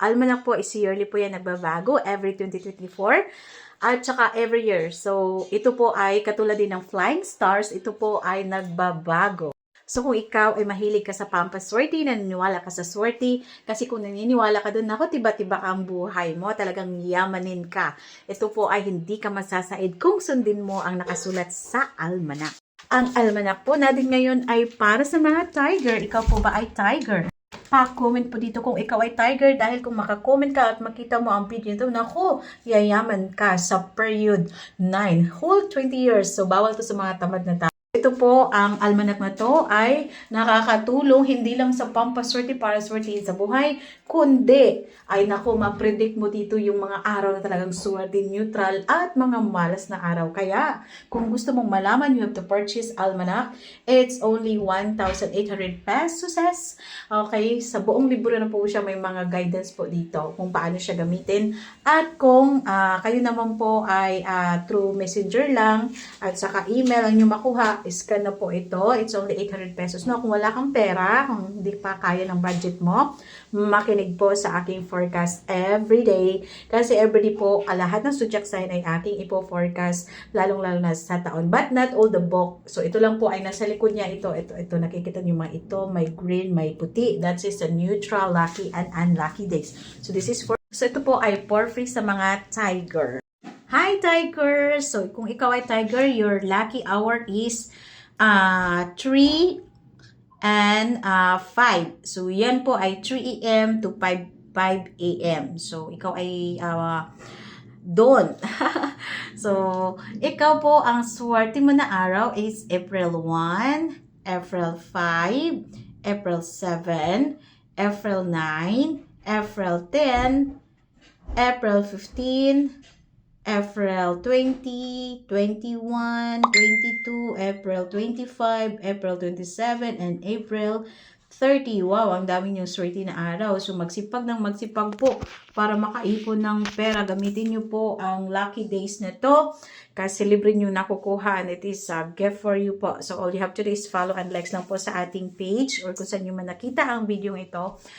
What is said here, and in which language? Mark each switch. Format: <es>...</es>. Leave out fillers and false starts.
<tl>Almanac po is yearly po yan, nagbabago every 2024 at saka every year. So, ito po ay katulad din ng flying stars, ito po ay nagbabago. So, kung ikaw ay mahilig ka sa pampaswerte, naniniwala ka sa swerte, kasi kung naniniwala ka doon, ako, tiba-tiba ang buhay mo, talagang yamanin ka. Ito po ay hindi ka masasaid kung sundin mo ang nakasulat sa almanac. Ang almanac po natin ngayon ay para sa mga tiger. Ikaw po ba ay tiger? Pa-comment po dito kung ikaw ay tiger dahil kung makakomment ka at makita mo ang video nito, naku, yayaman ka sa period 9, whole 20 years. So, bawal to sa mga tamad na tao. Ito po, ang almanac na to ay nakakatulong hindi lang sa pampaswerte para swertihin sa buhay, kundi ay naku, ma-predict mo dito yung mga araw na talagang swerte, neutral at mga malas na araw. Kaya, kung gusto mong malaman,</tl> <en>you have to purchase almanac. It's only 1,800 pesos.</en> <tl>Okay, sa buong libro na po siya, may mga guidance po dito kung paano siya gamitin. At kung kayo naman po ay through messenger lang at saka email ang nyo makuha, scan na po ito.</tl> <en>It's only 800 pesos.</en> <tl>No, kung wala kang pera, kung hindi pa kaya ng budget mo, makinig po sa aking forecast everyday. Kasi everyday po, lahat ng zodiac sign ay aking ipo-forecast, lalong-lalo na sa taon.</tl> <en>But not all the book.</en> <tl>So, ito lang po ay nasa likod niya. Ito. Nakikita niyo mga ito. May green, may puti.</tl> <en>That is the neutral, lucky, and unlucky days. So, this is for...</en> <tl>So, ito po ay for free sa mga tiger.</tl> <en>Hi, Tiger! So, kung ikaw ay Tiger, your lucky hour is 3 and 5.</en> <tl>So, yan po ay 3 a.m. to 5 a.m. So, ikaw ay doon. So, ikaw po, ang swerte mo na araw is April 1, April 5, April 7, April 9, April 10, April 15, April 20, 21, 22, April 25, April 27, and April 30. Wow, ang dami niyong swerte na araw. So, magsipag po para makaipon ng pera. Gamitin niyo po ang lucky days na to kasi libre niyo nakukuha</tl> <en>and it is a gift for you</en> <tl>po.</tl> <en>So, all you have to do is follow and likes</en> <tl>lang po sa ating page or kung saan niyo man nakita ang video ito.</tl>